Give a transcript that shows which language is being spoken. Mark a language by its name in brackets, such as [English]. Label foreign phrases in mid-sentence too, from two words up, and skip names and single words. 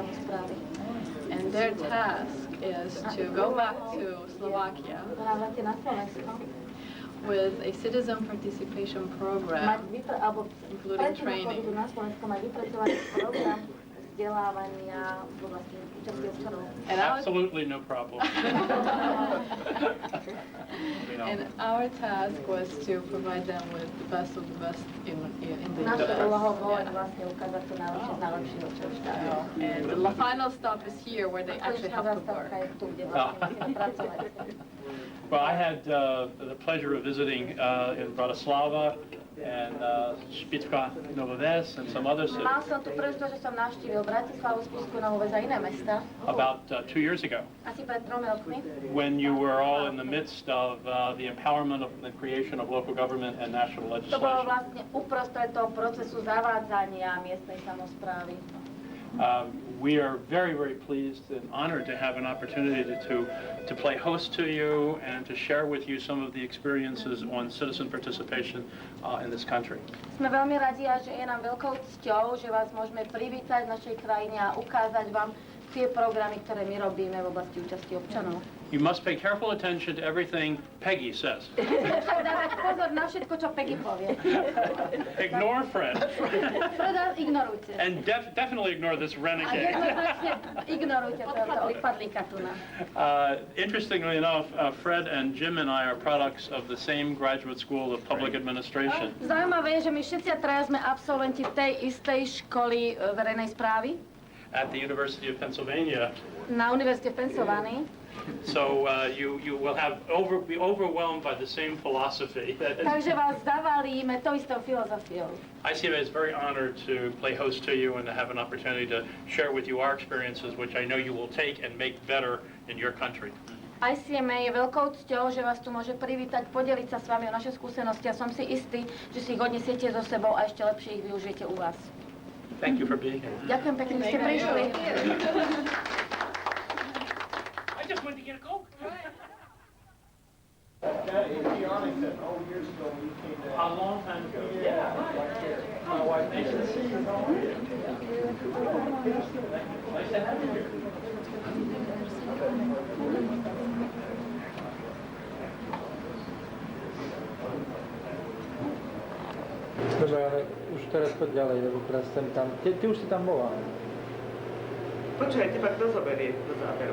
[English] And their task is to go back to Slovakia [Slovak] vrátite na Slovensko. [English] with a citizen participation program, including training. [Slovak] Na Slovensku mať vypracovaný program vzdelávania v oblasti účasti občanov. [English] Absolutely no problem. And our task was to provide them with the best of the best in the [Slovak] Našou úlohou bolo vlastne ukázať to najlepšie z najlepšieho, čo už tam je. [English] And the final stop is here where they actually have to work. [Slovak] Je tu, kde vlastne musíme pracovať. [English] Well, I had the pleasure of visiting in Bratislava and Spišská Nová Ves and some other cities [Slovak] Mal som tu príležitosť, že som navštívil Bratislavu, Spišskú Novú Ves a iné mesta. [English] about 2 years ago, [Slovak] Asi pred 3 rokmi. [English] when you were all in the midst of the empowerment of the creation of local government and national [Slovak] To bolo [English] legislation. [Slovak] vlastne uprostred toho procesu zavádzania miestnej samosprávy. [English] We are very, very pleased and honored to have an opportunity to play host to you and to share with you some of the experiences on citizen participation in this country. [Slovak] Sme veľmi radi a že je nám veľkou cťou, že vás môžeme privítať v našej krajine a ukázať vám tie programy, ktoré my robíme v oblasti účasti občanov. [English] You must pay careful attention to everything Peggy says. [Slovak] Treba dávať pozor na všetko, čo Peggy povie. [English] Ignore Fred. [Slovak] Freda ignorujte. [English] And definitely ignore this [Slovak] A [English] renegade. [Slovak] jednoznačne ignorujte tohto odpadlíka tu na. [English] Interestingly enough, Fred and Jim and I are products of the same graduate school of public administration. [Slovak] Zaujímavé je, že my všetci traja sme absolventi tej istej školy verejnej správy [English] At the University of Pennsylvania. [Slovak] na Univerzite v Pensylvánii. [English] So you will be overwhelmed by the same philosophy. [Slovak] Takže vás zavalíme tou istou filozofiou. [English] ICMA is very honored to play host to you and to have an opportunity to share with you our experiences, which I know you will take and make better in your country. [Slovak] ICMA je veľkou cťou, že vás tu môže privítať, podeliť sa s vami o naše skúsenosti a som si istý, že si ich odnesiete so sebou a ešte lepšie ich využijete u vás. [English] Thank you for being here. [Slovak] Ďakujem pekne, že ste prišli. [English] I just went to get a Coke. A.P. Arlington, years ago when you came down. A long time ago. Yeah. My wife, nice to see you. How are you? Nice to have you here. [Slovak] Dobre, ale už teraz poď ďalej, lebo teraz sem tam. Ty už si tam bola. Počkaj, teba kto zoberie do záberu?